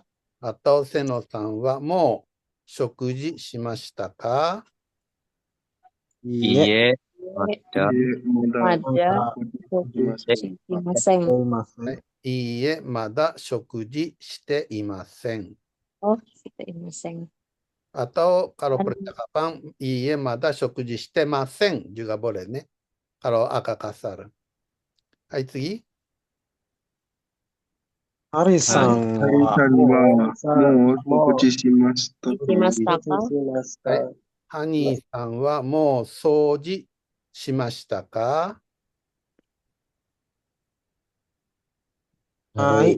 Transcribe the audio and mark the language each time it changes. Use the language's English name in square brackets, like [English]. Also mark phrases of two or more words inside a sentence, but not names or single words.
[Japanese] あと、瀬野さんはもう食事しましたか？いいいいえ、え、まだまだ食事しません。いません。いいえ、まだ食事していません。をしていません。 [Indonesian] Atau kalau percakapan, iya, [Japanese] まだ食事してません [Indonesian] juga boleh nih. Kalau agak kasar. Hai, tsugi. [Japanese] ハリさんハリさんはもう食事しましたか？しましたか？しますか？はい。ハニーさんはもう掃除しましたか？はい。